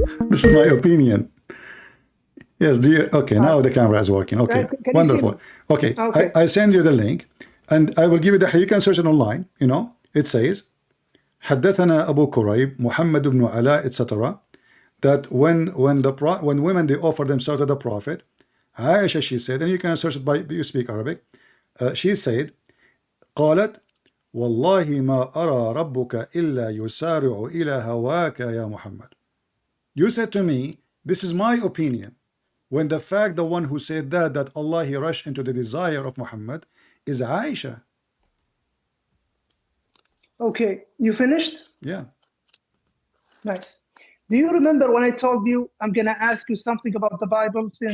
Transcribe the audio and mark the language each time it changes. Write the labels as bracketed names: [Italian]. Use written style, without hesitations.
[English] This is my opinion. Yes, dear. Okay, now the camera is working. Okay, Can wonderful. you see? Okay, Okay. I send you the link, and I will give you the. You can search it online. You know, it says, حدثنا أبو كريب محمد بن علاء, etc. That when women they offer themselves to the Prophet, Aisha, she said, and you can search it by you speak Arabic. She said, [Arabic] قالت والله ما أرى ربك إلا يسارع إلى هواك يا محمد. [English] You said to me, this is my opinion. When the fact the one who said that Allah he rushed into the desire of Muhammad is Aisha. Okay. You finished? Yeah. Nice. Do you remember when I told you I'm gonna ask you something about the Bible since